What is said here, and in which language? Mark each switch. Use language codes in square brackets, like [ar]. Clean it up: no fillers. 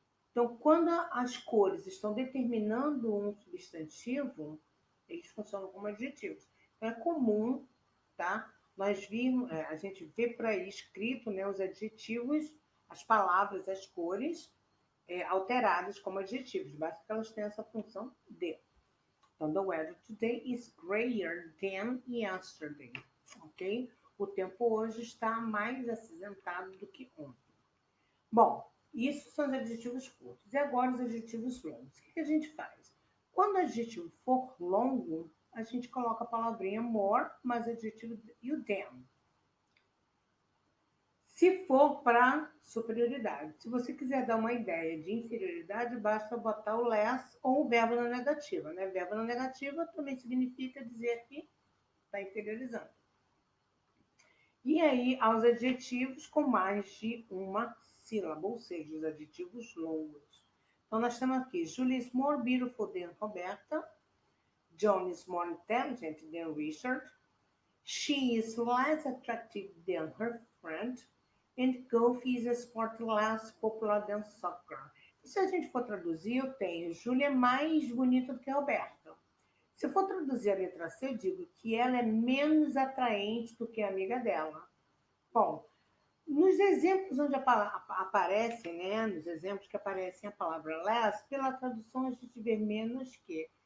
[pt] Então, quando as cores estão determinando um substantivo, eles funcionam como adjetivos. Então, é comum, tá? Nós vimos, a gente vê por aí escrito, né, os adjetivos, as palavras, as cores, alteradas como adjetivos. Basta que elas tenham essa função de. Então, [en] the weather today is grayer than yesterday. [pt] Ok? O tempo hoje está mais acinzentado do que ontem. Bom, isso são os adjetivos curtos. E agora os adjetivos longos. O que a gente faz? Quando o adjetivo for longo, a gente coloca a palavrinha more, mais o adjetivo e o than. Se for para superioridade. Se você quiser dar uma ideia de inferioridade, basta botar o less ou o verbo na negativa. Né? Verbo na negativa também significa dizer que está inferiorizando. E aí, aos adjetivos com mais de uma sílaba, ou seja, os adjetivos longos. Então, nós temos aqui, [en] Julie is more beautiful than Roberta. John is more intelligent than Richard. She is less attractive than her friend. And golf is a sport less popular than soccer. [pt] Se a gente for traduzir, eu tenho Julia é mais bonita do que a Roberta. Se eu for traduzir a letra C, eu digo que ela é menos atraente do que a amiga dela. Bom, nos exemplos onde aparece, né, nos exemplos que aparecem a palavra less, pela tradução a gente vê menos que.